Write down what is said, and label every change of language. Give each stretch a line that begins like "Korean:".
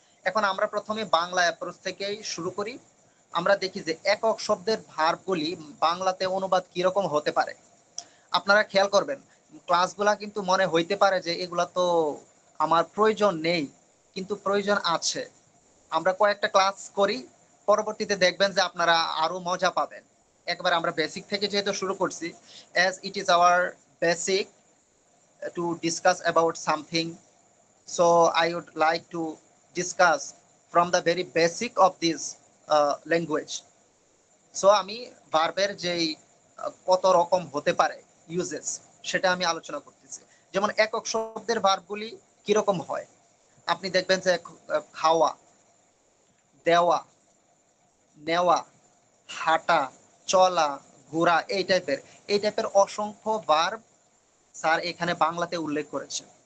Bangla: এখন আমরা প্রথমে বাংলা অ্যাপ্রোচ থেকেই শুরু করি। আমরা দেখি যে একক শব্দের ভার্বগুলি বাংলাতে অনুবাদ কিরকম হতে পারে। আপনারা খেয়াল করবেন ক্লাসগুলা কিন্তু মনে হইতে পারে যে এগুলা তো আমার প্রয়োজন নেই, কিন্তু প্রয়োজন আছে। আমরা কয়েকটা ক্লাস করি, পরবর্তীতে দেখবেন যে আপনারা আরো মজা পাবেন। একবার আমরা বেসিক থেকে যেহেতু শুরু করছি,
English: as it is our basic to discuss about something, so I would like to discuss from the very basic of this language.
Bangla: So আমি ভার্বের যেই কত রকম হতে পারে ইউজেস, সেটা আমি আলোচনা করতেছি। যেমন একক শব্দের ভার্বগুলি কিরকম হয়, আপনি দেখবেন যে খাওয়া, দেওয়া, নেওয়া, হাঁটা, চলা, ঘোরা, এই টাইপের অসংখ্য ভার্ব স্যার এখানে বাংলাতে উল্লেখ করেছে।